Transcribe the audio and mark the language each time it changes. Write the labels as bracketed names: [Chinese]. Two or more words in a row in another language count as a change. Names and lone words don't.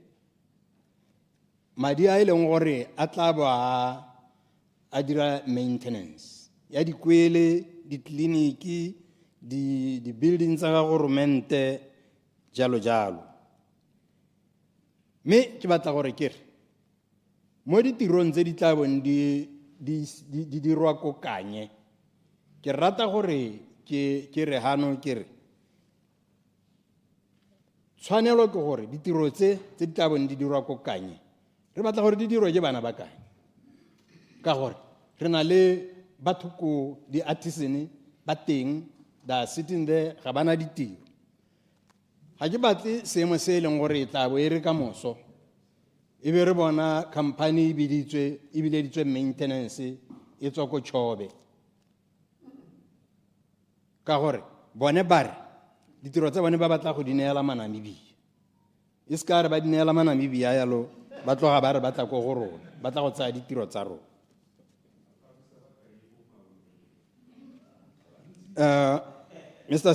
[Tswana] madi a e leng gore a tla ba a dira maintenance ya dikwele ditleliniki di buildings tsa governmente jalo jalo me ke batla gore ke re mo ditirong tse di tla bong di dirwa ko kanye ke rata gore ke re hano ke re tshwanelo ke gore ditiro tse di tla bong di dirwa ko kanye re batla gore di dirwe ke bana ba kae ka gore re na le batho ko di artisan ba teng da [English] sitting there [Tswana] ga bana ditiro ga ke batle seemo se e leng gore e tla bo e re ka moso e be re bona company e bileditswe maintenance e tswa ko Chobe ka gore bone ba re ditiro tsa bone ba batla go di neela Manamibia e se ka re ba di neela Manamibia yalo ba tloga ba re batla ko go rona ba tla go tsaya ditiro tsa rona Mr.